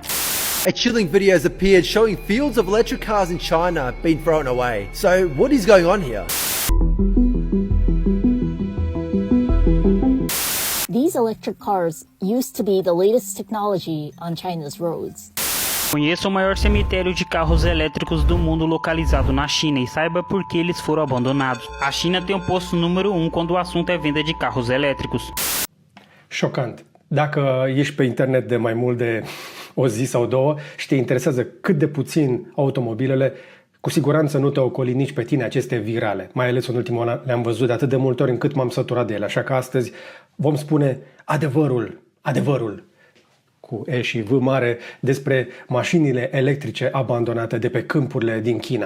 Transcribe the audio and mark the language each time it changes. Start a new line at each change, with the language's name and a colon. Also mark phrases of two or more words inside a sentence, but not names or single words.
English: A chilling video has appeared showing fields of electric cars in China being thrown away. So what is going on here? These electric cars used to be the latest technology on China's roads.
Portuguese: Conheça o maior cemitério de carros elétricos do mundo localizado na China e saiba por que eles foram abandonados. A China tem o posto número 1 quando o assunto é venda de carros elétricos.
Romanian: Șocant. Dacă ești pe internet de mai mult de o zi sau două și te interesează cât de puțin automobilele, cu siguranță nu te ocoli nici pe tine aceste virale. Mai ales în ultimul an le-am văzut de atât de multe ori încât m-am săturat de ele. Așa că astăzi vom spune adevărul, cu E și V mare, despre mașinile electrice abandonate de pe câmpurile din China.